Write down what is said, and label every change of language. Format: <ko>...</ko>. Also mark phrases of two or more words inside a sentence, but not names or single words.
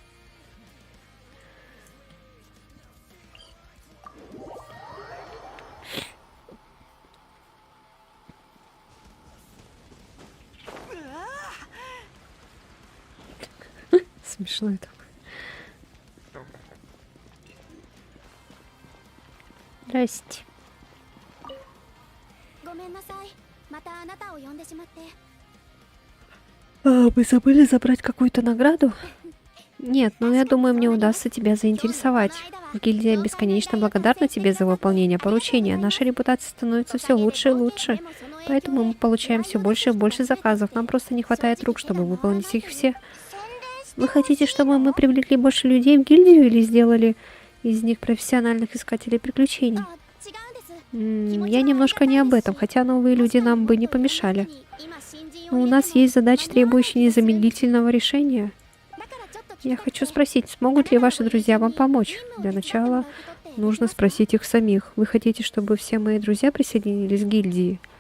<ru>Смешной такой. Здрасте.</ru> <ja>ごめんなさい。またあなたを呼んでしまって。</ja> <ru>Мы забыли забрать какую-то награду? Нет, но я думаю, мне удастся тебя заинтересовать. Гильдия бесконечно благодарна тебе за выполнение поручения. Наша репутация становится все лучше и лучше. Поэтому мы получаем все больше и больше заказов. Нам просто не хватает рук, чтобы выполнить их все. Вы хотите, чтобы мы привлекли больше людей в гильдию или сделали из них профессиональных искателей приключений?</ru> <ja>あ、違うんです。</ja> <ru>Я немножко не об этом, хотя новые люди нам бы не помешали. Но у нас есть задачи, требующие незамедлительного решения. Я хочу спросить, смогут ли ваши друзья вам помочь? Для начала нужно спросить их самих. Вы хотите, чтобы все мои друзья присоединились к гильдии?</ru>